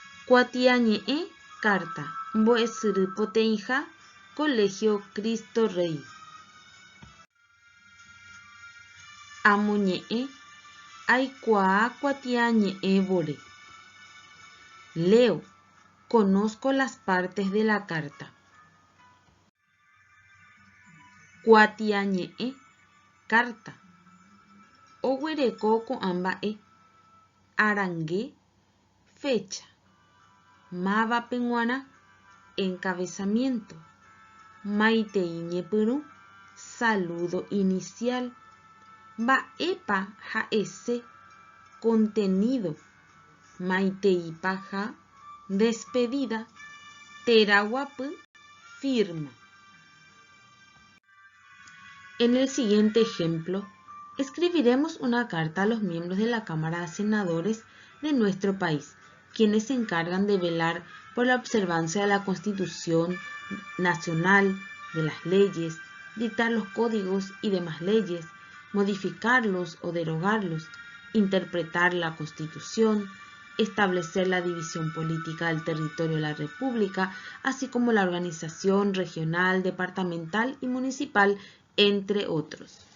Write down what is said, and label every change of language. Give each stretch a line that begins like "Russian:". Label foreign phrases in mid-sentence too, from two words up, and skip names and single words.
Guarani: Cuatiañe'ẽ carta mbo'esyrypoteĩha Colegio Cristo Rey. Amoñe'ẽ aikuaa kuatiañe'ẽvore.
Spanish: Leo, conozco las partes de la carta.
Guarani: Kuatiañe'ẽ carta oguereko ko'ã mba'e. Arangue, fecha, mávapa g̃uarã, encabezamiento, maitei ñepyrũ,
Spanish: saludo inicial,
Guarani: mba'épa ha'ese, contenido, maiteipa ha, despedida, térã guapy,
Spanish: firma. En el siguiente ejemplo, escribiremos una carta a los miembros de la Cámara de Senadores de nuestro país, quienes se encargan de velar por la observancia de la Constitución Nacional, de las leyes, dictar los códigos y demás leyes, modificarlos o derogarlos, interpretar la Constitución, establecer la división política del territorio de la República, así como la organización regional, departamental y municipal, entre otros.